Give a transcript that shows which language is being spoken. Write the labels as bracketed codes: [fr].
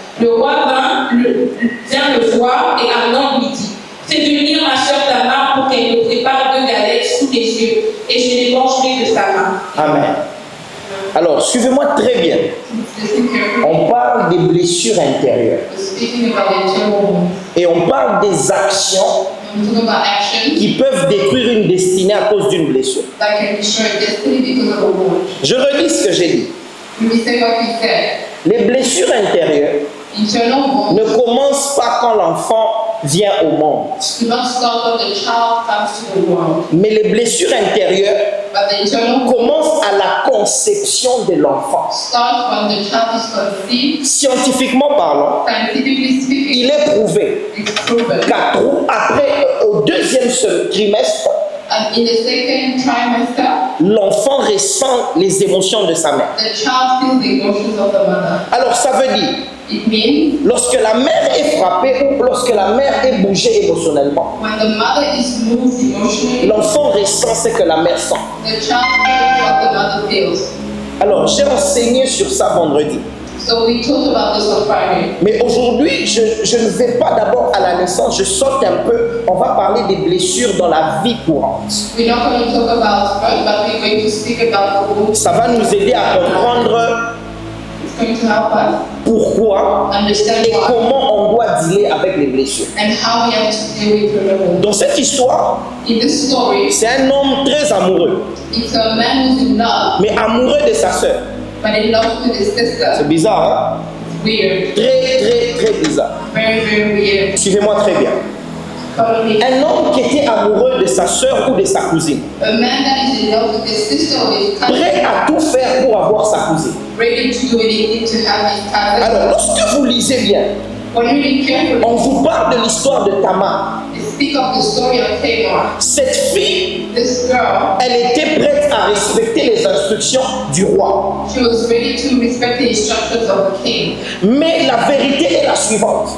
[fr] Le roi vient le voir et Amnon lui dit, fais venir ma sœur Tamar pour qu'elle me prépare 2 galettes sous les yeux et je les mangerai de sa main. Amen. Alors, suivez-moi très bien. [en] Listen carefully. [fr] On parle des blessures intérieures [en] We're speaking about the internal wounds. [fr] et on parle des actions [en] When we talk about actions [fr] qui peuvent détruire une destinée à cause d'une blessure. [en] that can destroy destiny because of a wound. [fr] Je redis ce que j'ai dit. [en] When we say what we said, [fr] Les blessures intérieures [en] internal wounds [fr] ne commencent pas quand l'enfant vient au monde, [en] do not start when the child comes to the world, [fr] mais les blessures intérieures [en] but the internal wounds [fr] commencent à la conception de l'enfant. [en] start when the child is conceived. [fr] Scientifiquement parlant, [en] Scientifically speaking, [fr] il est prouvé [en] it's proven. [fr] au 2e trimestre, [en] And in the second trimester, [fr] l'enfant ressent les émotions de sa mère. [en] the child feels the emotions of the mother. [fr] Alors ça veut dire, [en] It means [fr] lorsque la mère est frappée ou lorsque la mère est bougée émotionnellement, [en] when the mother is moved emotionally, [fr] l'enfant ressent ce que la mère sent. [en] the child feels what the mother feels. [fr] Alors j'ai enseigné sur ça vendredi. [en] So we talked about this on Friday. [fr] Mais aujourd'hui, je ne vais pas d'abord à la naissance, je saute un peu. On va parler des blessures dans la vie courante. [en] We're not going to talk about birth, but we're going to speak about the wounds. [fr] Ça va nous aider à comprendre [en] It's going to help us [fr] pourquoi [en] understand [fr] et [en] why [fr] comment on doit dealer avec les blessures. [en] and how we have to deal with the wounds. [fr] Dans cette histoire, [en] In this story, [fr] c'est un homme très amoureux, [en] it's a man who's in love, [fr] mais amoureux de sa sœur. [en] but in love with his [fr] C'est [en] sister. [fr] bizarre, hein? [en] Weird. [fr] Très bizarre. [en] Very, very weird. [fr] Suivez-moi très bien. [en] Follow me. [fr] Un homme qui était amoureux de sa sœur ou de sa cousine, [en] A man that is in love with his sister or his cousin, [fr] prêt à tout faire pour avoir sa cousine. [en] ready to do anything to have his cousin. [fr] Alors, lorsque vous lisez bien, [en] When you read carefully, [fr] On vous parle de l'histoire de Tamar. [en] it speaks of the story of Tamar. [fr] Cette fille, [en] This girl, [fr] elle était prête à respecter les instructions du roi. [en] she was ready to respect the instructions of the king. [fr] Mais la vérité est la suivante.